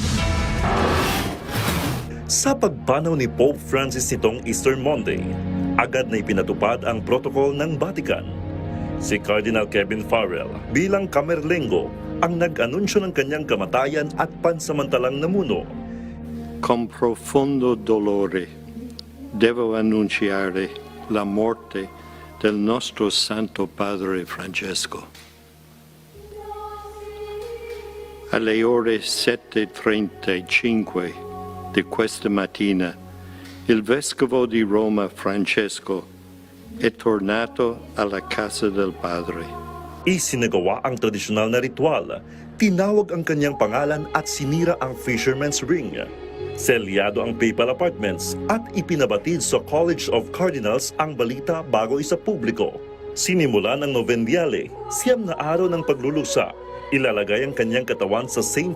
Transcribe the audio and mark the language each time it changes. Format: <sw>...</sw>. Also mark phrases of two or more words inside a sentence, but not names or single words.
<tl>Sa pagpanaw ni Pope Francis nitong Easter Monday, agad na ipinatupad ang protokol ng Vatican. Si Cardinal Kevin Farrell bilang Camerlengo ang nag-anunsyo ng kanyang kamatayan at pansamantalang namuno.</tl> <it>Con profondo dolore devo annunciare la morte del nostro Santo Padre Francesco. Alle ore 7:35 di questa mattina, il Vescovo di Roma Francesco è tornato alla casa del Padre.</it> <tl>Isinagawa ang tradisyonal na ritual, tinawag ang kanyang pangalan at sinira ang Fisherman's Ring. Selyado ang</tl> <en>papal apartments</en> <tl>at ipinabatid sa College of Cardinals ang balita bago isa publiko. Sinimula ng Novendiale, 9 na araw ng paglulusa, ilalagay ang kanyang katawan sa St.</tl>